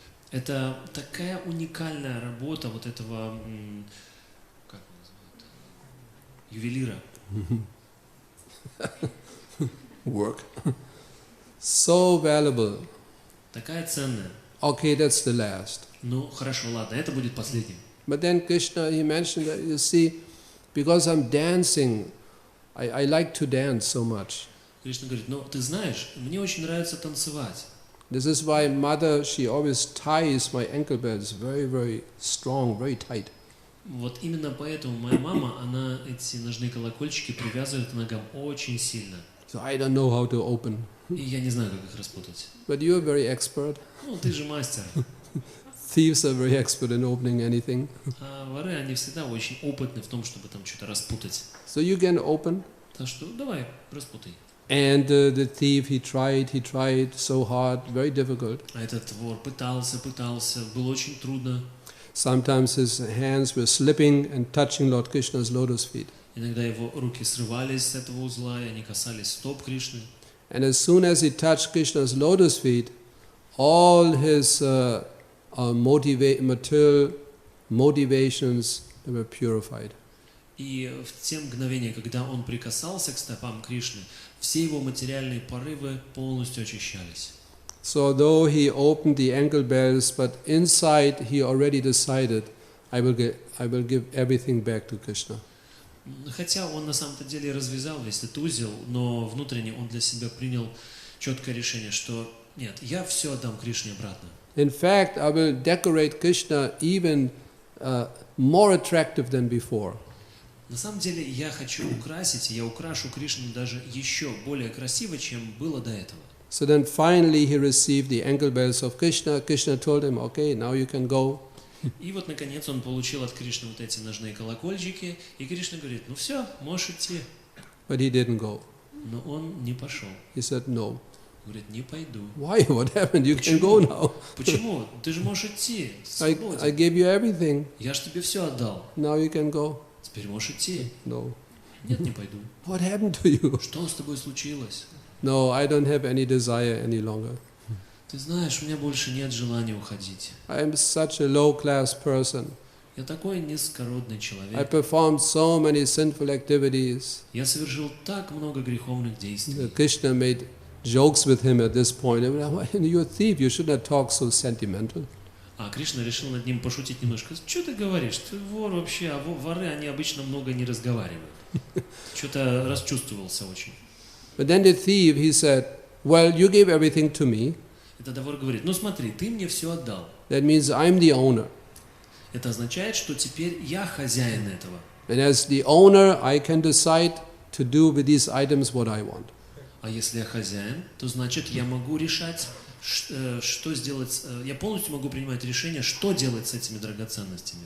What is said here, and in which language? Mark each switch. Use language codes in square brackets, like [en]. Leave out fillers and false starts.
[ru] Это такая уникальная работа вот этого, как его называют, ювелира. [en] Work. So valuable. [ru] Такая ценная. [en] Okay, that's the last. [ru] Ну, хорошо, ладно, это будет последним. [en] But then Krishna, he mentioned that, you see, because I'm dancing, I like to dance so much. [ru] Кришна говорит, ну, ты знаешь, мне очень нравится танцевать. [en] This is why mother, she always ties my ankle bells very, very strong, very tight. [ru] Вот именно поэтому моя мама, она эти ножные колокольчики привязывает к ногам очень сильно. [en] So I don't know how to open. [ru] И я не знаю, как их распутать. [en] But you're very expert. [ru] Ну, ты же мастер. [en] Thieves are very expert in opening anything. [ru] А воры, они всегда очень опытны в том, чтобы там что-то распутать. [en] So you can open. [ru] Так что давай, распутай. [en] And the thief, he tried so hard, very difficult. [ru] А этот вор пытался, было очень трудно. [en] Sometimes his hands were slipping and touching Lord Krishna's lotus feet. [ru] Иногда его руки срывались с этого узла, и они касались стоп Кришны. [en] And as soon as he touched Krishna's lotus feet, all his material motivations, they were purified. [ru] И в те мгновения, когда он прикасался к стопам Кришны, все его материальные порывы полностью очищались. [en] So though he opened the ankle bells, but inside he already decided, I will give everything back to Krishna. [ru] Хотя он на самом-то деле развязал весь этот узел, но внутренне он для себя принял четкое решение, что нет, я все отдам Кришне обратно. [en] In fact, I will decorate Krishna even more attractive than before. [ru] На самом деле я хочу украсить, я украшу Кришну даже еще более красиво, чем было до этого. [en] So then finally he received the ankle bells of Krishna. Krishna told him, okay, now you can go. [ru] И вот наконец он получил от Кришны вот эти ножные колокольчики, и Кришна говорит, ну все, можешь идти. [en] But he didn't go. [ru] Но он не пошел. [en] He said, no. [ru] Говорит, не пойду. [en] Why? What happened? You can go now. [ru] Почему? Ты же можешь идти. [en] I gave you everything. [ru] Я же тебе все отдал. [en] Now you can go. [ru] Теперь можешь идти. [en] No. [ru] Нет, не пойду. [en] What happened to you? [ru] Что с тобой случилось? [en] No, I don't have any desire any longer. [ru] Ты знаешь, у меня больше нет желания уходить. [en] I am such a low-class person. [ru] Я такой низкородный [en] I [ru] человек. [en] performed so many sinful activities. [ru] Я совершил так много греховных действий. [en] Krishna made jokes with him at this point. You're a thief, you should not talk so sentimental. [ru] А Кришна решил над ним пошутить немножко. Что ты говоришь? Ты вор вообще, а воры, они обычно много не разговаривают. Что-то расчувствовался очень. [en] But then the thief, he said, well, you gave everything to me. [ru] И тогда вор говорит, ну смотри, ты мне все отдал. [en] That means I'm the owner. [ru] Это означает, что теперь я хозяин этого. [en] And as the owner, I can decide to do with these items what I want. [ru] А если я хозяин, то значит я могу решать, что сделать, я полностью могу принимать решение, что делать с этими драгоценностями.